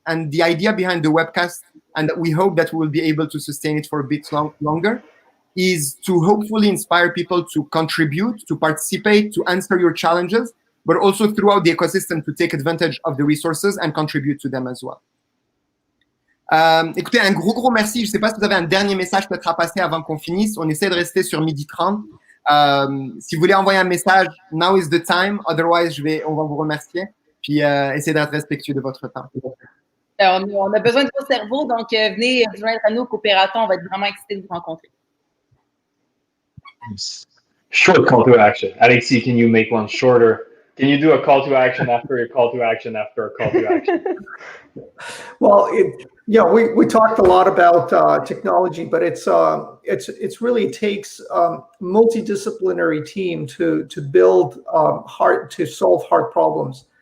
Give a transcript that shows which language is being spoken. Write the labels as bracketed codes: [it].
[en] And the idea behind the webcast, and we hope that we will be able to sustain it for a bit longer, is to hopefully inspire people to contribute, to participate, to answer your challenges, but also throughout the ecosystem to take advantage of the resources and contribute to them as well. [fr] Écoutez, un gros merci. Je ne sais pas si vous avez un dernier message peut-être à passer avant qu'on finisse. On essaie de rester sur 12h30. Si vous voulez envoyer un message, [en] now is the time. [fr] Otherwise, on va vous remercier. Puis essayez d'être respectueux de votre temps. On a besoin de vos cerveaux, donc venez vous joindre à nous au Coopérathon. On va être vraiment excités de vous rencontrer. [en] Short call to action. Alexis, can you make one shorter? Can you do a call to action after a call to action after a call to action? Well, we talked a lot about technology, but it's really takes multidisciplinary team to build to solve hard problems.